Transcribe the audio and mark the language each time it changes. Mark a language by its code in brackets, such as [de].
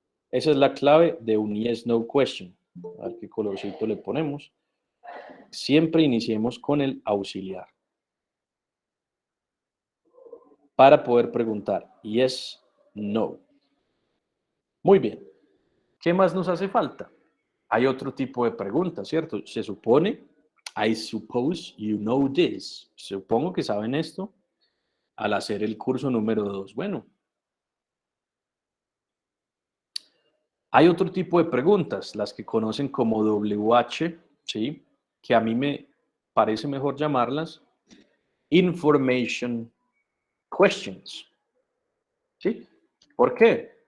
[es] Esa es la clave de un yes, no question. A ver qué colorcito le ponemos. Siempre iniciemos con el auxiliar. Para poder preguntar yes, no. Muy bien. ¿Qué más nos hace falta? Hay otro tipo de preguntas, ¿cierto? Se supone, [en] I suppose you know this. [es] Supongo que saben esto al hacer el curso número 2. Bueno, hay otro tipo de preguntas, las que conocen como WH, ¿sí? Que a mí me parece mejor llamarlas information questions, ¿sí? ¿Por qué?